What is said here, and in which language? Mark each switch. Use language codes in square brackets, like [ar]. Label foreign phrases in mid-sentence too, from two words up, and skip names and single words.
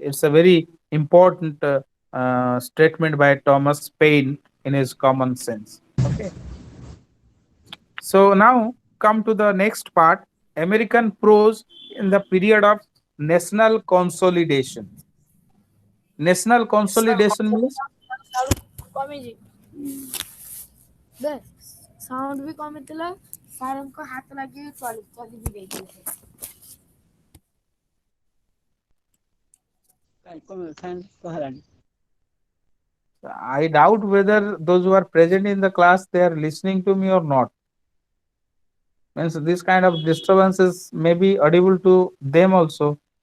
[en] It's a very important statement by Thomas Paine in his Common Sense. Okay. So now come to the next part: American prose in the period of national consolidation. National consolidation means [or] କମିଛି [en] the sound [or] ବି କମିଥିଲା ସାରଙ୍କ ହାତ ଲାଗି ଚଲି ବି ଦେଇଥିଲେ [en] I doubt whether those who are present in the class they are listening to me or not. Means this kind of disturbances may be audible to them also.